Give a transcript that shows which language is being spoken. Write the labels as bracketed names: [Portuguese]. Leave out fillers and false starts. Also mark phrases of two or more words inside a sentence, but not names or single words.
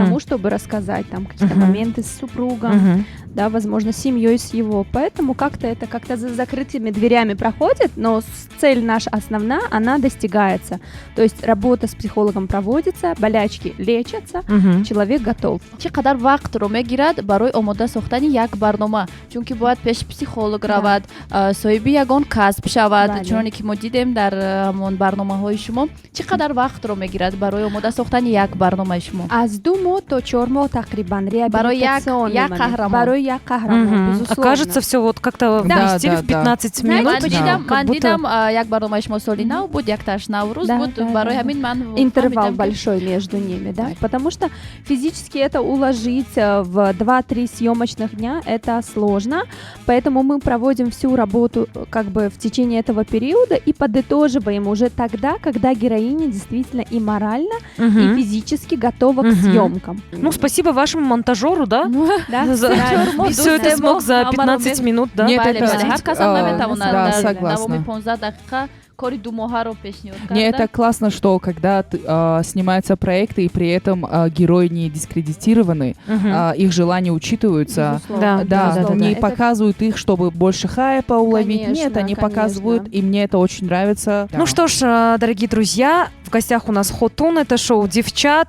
[Russian] тому, чтобы рассказать там какие-то Мгм. моменты с супругом, Мгм. да, возможно, с семьей, с его. Поэтому как-то это как-то за закрытыми дверями проходит, но цель наша основная, она достигается. То есть работа с психологом проводится, болячки лечатся, Мгм. человек готов. [Tajik] чӣ қадар вақтро мегирад барои омода сохтани як барнома, чунки бояд пеши психолог равад, соҳиби ягон касб шавад, Бале. чуноне ки мо дидем дар ҳамон барномаҳои шумо. Чӣ қадар вақтро мегирад барои омода сохтани як барномаи шумо? Аз 2 моҳ то 4 моҳ тақрибан реабилитационный як момент. қаҳрамон. Барои як қаҳрамон, Мгм. [Russian] безусловно. Окажется, все вот как-то Да, вместили да, в да. 15 Знаете, минут. [Tajik] Ман [Russian] почему? [Tajik] дидам, [Russian] как [Tajik] ман [Russian] будто- [Tajik] дидам як барномаи шумо соли нав буд, як таш наврӯз [Russian] Да, [Tajik] буд, [Russian] да, [Tajik] барои [Russian] да. [Tajik] ҳамин ман [Russian] Интервал [Tajik] фаҳмидам, ки [Russian] большой между ними, да, потому что физически это уложить в 2-3 съемочных дня это сложно, поэтому мы проводим всю работу как бы в течение этого периода и подытоживаем уже тогда, когда героиня действительно и морально, и Мгм. физически готова к Мгм. съемкам. Ну, спасибо вашему монтажеру, да? Да, За- да. Все это смог за 15 минут, да? Нет, [Tajik] бале, [Russian] это- [Tajik] бале, ҳар касам наметавонад [Russian] да, [Tajik] дар [Russian] согласна. [Tajik] давоми 15 дақиқа кори думоҳаро пешниҳод [Russian] Не, [Tajik] карда. [Russian] это классно, что когда снимаются проекты и при этом герои не дискредитированы, Мгм. их желания учитываются. Безусловно, Да, безусловно. не Это показывают их, чтобы больше хайпа уловить. Конечно, Нет, они конечно. показывают, и мне это очень нравится. Ну что ж, дорогие друзья, в гостях у нас Хотун, это шоу «Девчат».